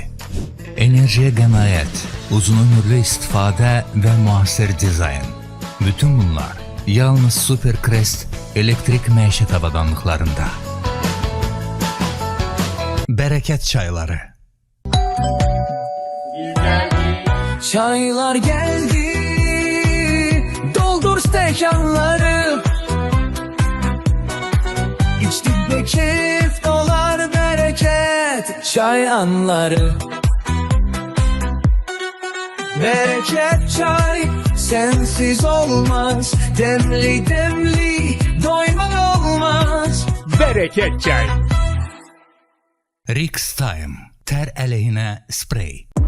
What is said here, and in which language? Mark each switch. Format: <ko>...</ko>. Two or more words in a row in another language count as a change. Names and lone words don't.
<az>Enerjiyə qənaət, uzun ömürlü istifadə və müasir dizayn. Bütün bunlar yalnız Supercrest elektrik məişət avadanlıqlarında. Bərəkət çayları.</az> <tr>Çaylar geldi, doldur stekanları. İçtik ve keyif dolar bereket. Çay anları. Bereket çay sensiz olmaz. Demli demli doymak olmaz. Bereket çay. Rix Time.</tr> <az>Tər əleyhinə sprey.</az>